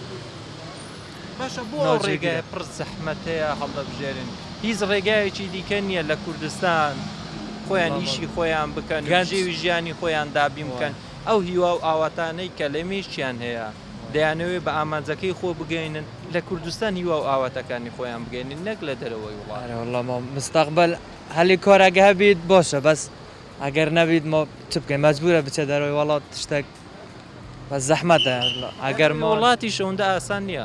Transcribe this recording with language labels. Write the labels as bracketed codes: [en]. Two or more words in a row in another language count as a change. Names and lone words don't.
[ckb] باشە بۆ ڕێگای پڕ زەحمەتەیە هەڵدەبژێرن هیچ ڕێگایەکی دیکە نییە لە کوردستان خۆیان ئیشی خۆیان بکەن گەنجێوی ژیانی خۆیان دابین بکەن ئەو هیوا و ئاواتانەی کە لە مێشتیان هەیە دەیانەوێت بە ئامانجەکەی خۆ بگەینن لە کوردستان هیوا و ئاواتەکانی خۆیان بگەینن نەک لە دەرەوەی وڵات [ar] والله ما مستقبل [ckb] هەلی کۆرەگە هەبیت باشە بەس ئەگەر نەبیت ما چ بکەین مەجبورە بچێت دەرەوەی وڵات تشتێک بەس زەحمەتە ئەگەر وڵاتی شەوەندە ئاسان نییە